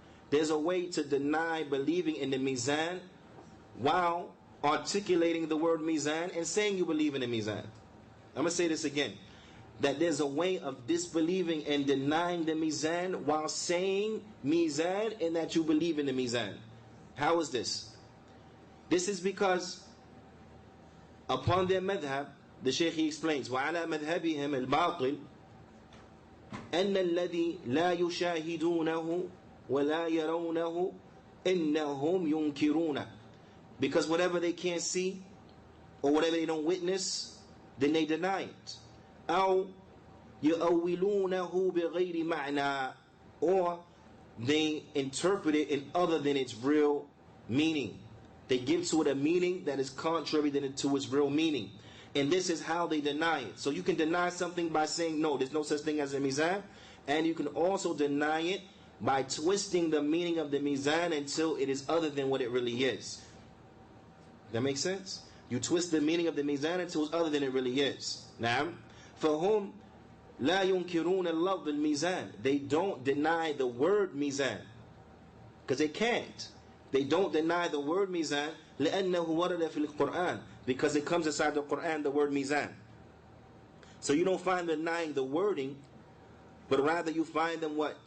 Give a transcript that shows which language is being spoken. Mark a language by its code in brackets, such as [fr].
[en] There's a way to deny believing in the Mizan while articulating the word Mizan and saying you believe in the Mizan. I'm going to say this again. That there's a way of disbelieving and denying the Mizan while saying Mizan and that you believe in the Mizan. How is this? This is because upon their madhab, the Shaykh explains, [ar] وَعَلَى مَذْهَبِهِمْ الْبَاطِلِ أَنَّ الَّذِي لَا يُشَاهِدُونَهُ وَلَا يَرَوْنَهُ إِنَّهُمْ يُنْكِرُونَ. [en] Because whatever they can't see or whatever they don't witness, then they deny it. [ar] أو يؤولونه بغير معنى, [en] or they interpret it in other than its real meaning. They give to it a meaning that is contrary to its real meaning. And this is how they deny it. So you can deny something by saying, no, there's no such thing as a Mizan. And you can also deny it by twisting the meaning of the Mizan until it is other than what it really is. That makes sense? You twist the meaning of the Mizan until it's other than it really is. Now, [ar] فَهُمْ لَا يُنْكِرُونَ اللَّفْظَ الْمِيزَانِ. [en] They don't deny the word Mizan, because they can't. They don't deny the word Mizan [ar] لأنه ورد في القرآن, [en] because it comes inside the Quran, the word Mizan. So you don't find them denying the wording, but rather you find them what?